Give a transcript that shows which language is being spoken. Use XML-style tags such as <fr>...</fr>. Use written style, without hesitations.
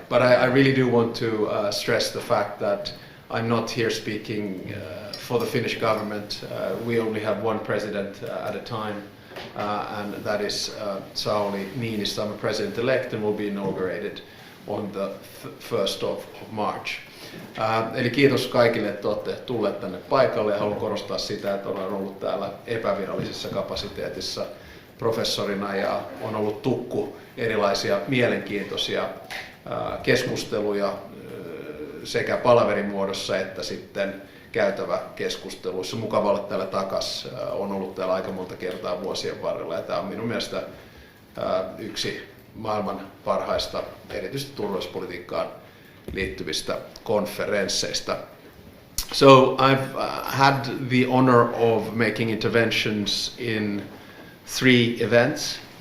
<en>But I really do want to stress the fact that I'm not here speaking for the Finnish government. We only have one president at a time, and that is Sauli Niinistö. I'm a president-elect and will be inaugurated on the 1st of March.</en> <fi>Eli kiitos kaikille, että olette tulleet tänne paikalle, ja haluan korostaa sitä, että olen ollut täällä epävirallisessa kapasiteetissa professorina ja on ollut tukku erilaisia mielenkiintoisia keskusteluja sekä palaverin muodossa että sitten käytäväkeskusteluissa. Mukava olla täällä takas. On ollut täällä aika monta kertaa vuosien varrella, ja tämä on minun mielestä yksi maailman parhaista, erityisesti turvallisuuspolitiikkaan liittyvistä konferensseista.</fi> <en>So I've had the honor of making interventions in 3 events.</en>